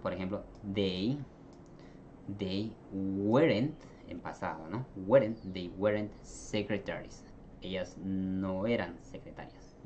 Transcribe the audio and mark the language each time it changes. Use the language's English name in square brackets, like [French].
[Spanish] Por ejemplo, [English] they weren't, [Spanish] en pasado, ¿no? [English] They weren't secretaries. [Spanish] Ellas no eran secretarias.